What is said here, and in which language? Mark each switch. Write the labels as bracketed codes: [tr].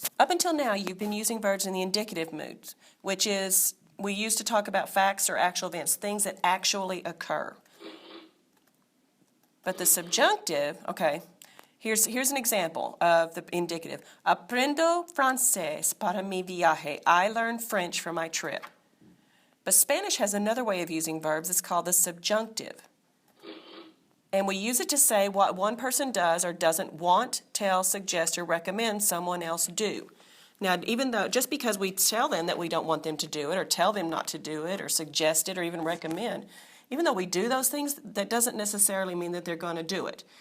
[en] Up until now, you've been using verbs in the indicative mood, which is we used to talk about facts or actual events, things that actually occur. But the subjunctive, okay, here's an example of the indicative. [es] Aprendo francés para mi viaje. [en] I learned French for my trip. But Spanish has another way of using verbs. It's called the subjunctive. And we use it to say what one person does or doesn't want, tell, suggest, or recommend someone else do. Now, even though, just because we tell them that we don't want them to do it, or tell them not to do it, or suggest it, or even recommend, even though we do those things, that doesn't necessarily mean that they're going to do it.